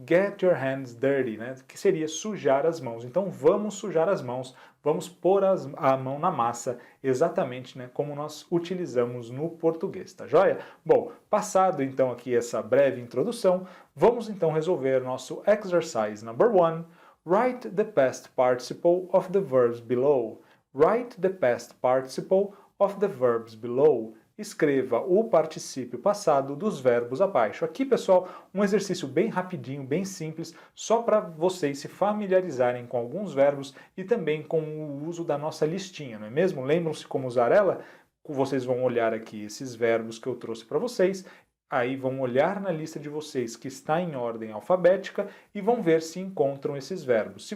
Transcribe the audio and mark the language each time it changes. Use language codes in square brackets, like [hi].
[en] Get your hands dirty, [pt] né? Que seria sujar as mãos. Então vamos sujar as mãos, vamos pôr a mão na massa, exatamente, né, como nós utilizamos no português, tá joia? Bom, passado então aqui essa breve introdução, vamos então resolver nosso [en] exercise number 1. Write the past participle of the verbs below. Write the past participle of the verbs below. [pt] Escreva o particípio passado dos verbos abaixo. Aqui, pessoal, um exercício bem rapidinho, bem simples, só para vocês se familiarizarem com alguns verbos e também com o uso da nossa listinha, não é mesmo? Lembram-se como usar ela? Vocês vão olhar aqui esses verbos que eu trouxe para vocês, aí vão olhar na lista de vocês que está em ordem alfabética e vão ver se encontram esses verbos.